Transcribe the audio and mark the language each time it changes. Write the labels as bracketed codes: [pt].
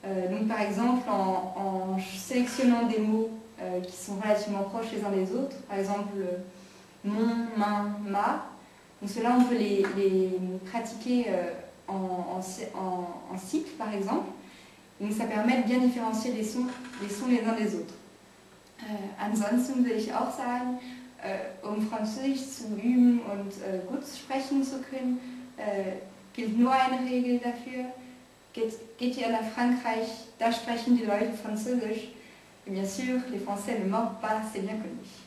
[fr] Donc par exemple en sélectionnant des mots qui sont relativement proches les uns des autres, par exemple mon, main, ma, donc ceux-là on peut les pratiquer en cycle par exemple, donc ça permet de bien différencier les sons les uns des autres. [de] Ansonsten will ich auch sagen, Französisch zu üben und gut sprechen zu können, gilt nur eine Regel dafür. Geht ihr nach Frankreich, da sprechen die Leute Französisch. [fr] Et bien sûr, les Français ne mordent pas, c'est bien connu.